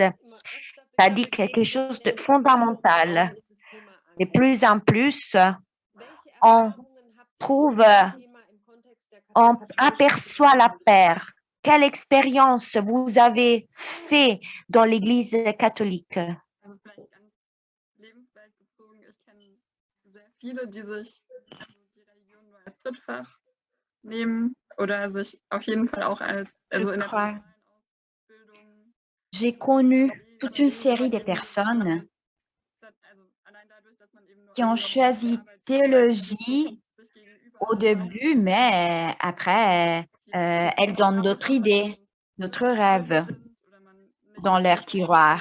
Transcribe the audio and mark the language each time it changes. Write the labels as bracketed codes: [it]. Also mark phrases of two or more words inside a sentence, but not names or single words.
[fr] Ça dit quelque chose de fondamental. De plus en plus, on aperçoit la paix. Quelle expérience vous avez fait dans l'Église catholique? [de] Also vielleicht ganz lebensweltbezogen. Ich kenne sehr viele, die sich die Religion nur als Drittfach nehmen oder sich auf jeden Fall auch als, also in der formalen Ausbildung. [fr] J'ai connu toute une série de personnes qui ont choisi théologie au début, mais après, elles ont d'autres idées, d'autres rêves dans leur tiroir.